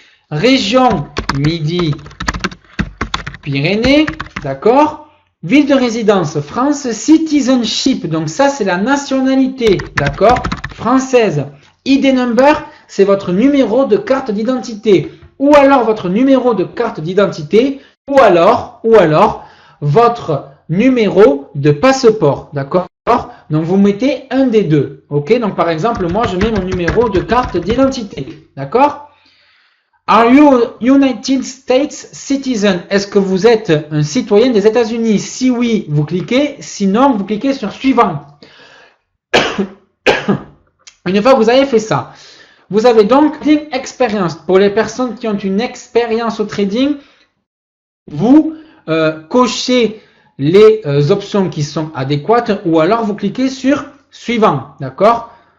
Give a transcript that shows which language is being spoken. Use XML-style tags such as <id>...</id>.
<fr>région Midi-Pyrénées, d'accord, ville de résidence France, citizenship, donc ça c'est la nationalité, d'accord, française, ID number, c'est votre numéro de carte d'identité, ou alors votre numéro de carte d'identité, ou alors, votre numéro de passeport, d'accord? Donc, vous mettez un des deux, ok? Donc, par exemple, moi, je mets mon numéro de carte d'identité, d'accord?</fr> <en>Are you United States citizen?</en> <fr>Est-ce que vous êtes un citoyen des États-Unis? Si oui, vous cliquez. Sinon, vous cliquez sur suivant. Une fois que vous avez fait ça, vous avez donc trading expérience. Pour les personnes qui ont une expérience au trading, vous cochez les options qui sont adéquates ou alors vous cliquez sur suivant, d'accord?</fr>